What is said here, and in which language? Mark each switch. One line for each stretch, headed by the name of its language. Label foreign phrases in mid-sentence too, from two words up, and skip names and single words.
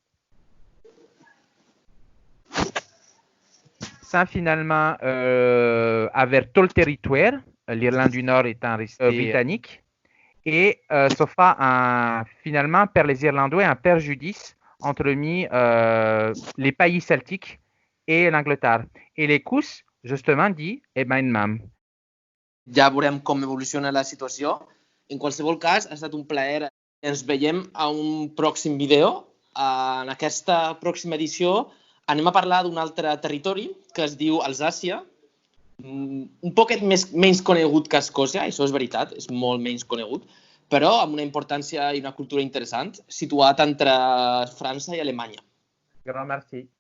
French: avoir tout le territoire, l'Irlande du Nord étant restée britannique, et ça fait finalement pour les Irlandais un préjudice entre les pays celtiques et l'Angleterre. Et l'Écosse, justement, dit, eh ben, mam.
Catalan: Ja veurem com evoluciona la situació. En qualsevol cas, ha estat un plaer. Ens veiem a un pròxim vídeo. En aquesta pròxima edició Anem a parlar d'un altre territori que es diu Alsàcia, un poquet menys conegut que Escòcia, això és veritat, és molt menys conegut, però amb una importància i una cultura interessant, situat entre França i Alemanya.
French: Grand merci.